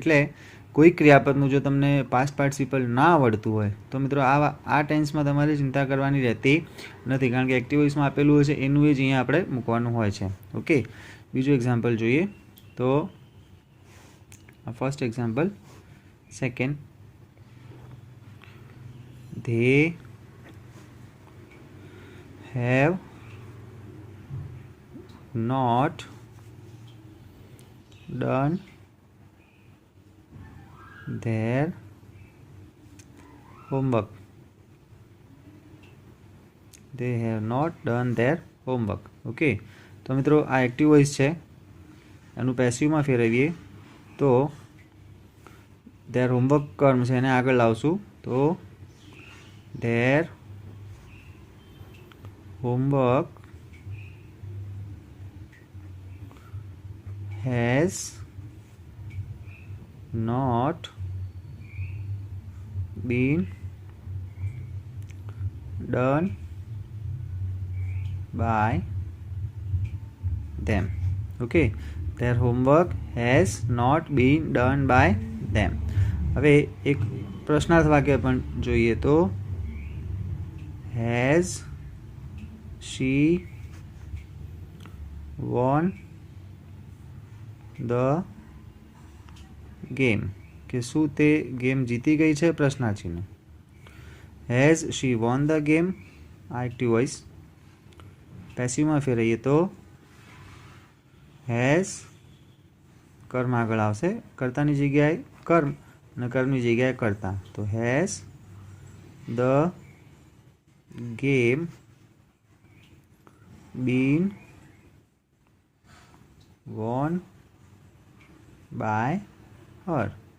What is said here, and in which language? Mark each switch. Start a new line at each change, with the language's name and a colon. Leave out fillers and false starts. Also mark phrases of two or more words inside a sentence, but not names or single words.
Gujarati: એટલે કોઈ ક્રિયાપદનું જો તમને
English: past participle
Gujarati: ના આવડતું હોય તો મિત્રો આ ટેન્સમાં તમારે ચિંતા કરવાની રહેતી નથી, કારણ કે
English: active voiceમાં
Gujarati: આપેલું હોય છે એનું જ અહીંયા આપણે મૂકવાનું હોય છે.
English: ઓકે,
Gujarati: બીજું એક્ઝામ્પલ જોઈએ. તો
English: first example, second, they have not done their homework. They have not done their homework.
Gujarati: ઓકે, તો મિત્રો આ
English: active voice
Gujarati: છે, એનું પેસિવમાં ફેરવીએ તો
English: their homework
Gujarati: કર્મ છે એને આગળ લાવશું તો
English: their homework has not been done by them. Okay, their homework has not been done by them.
Gujarati: હવે એક પ્રશ્નાર્થ વાક્ય પણ જોઈએ તો
English: has she won the game?
Gujarati: કે શું તે ગેમ જીતી ગઈ છે? પ્રશ્નાર્થ.
English: has she won the game?
Gujarati: આ
English: active voice.
Gujarati: પેસિવમાં ફેરવીએ તો હેઝ કર્મ આગળ આવશે, કર્તાની જગ્યાએ કર્મ અને કર્મની જગ્યાએ કર્તા.
English: તો has the game been won by her.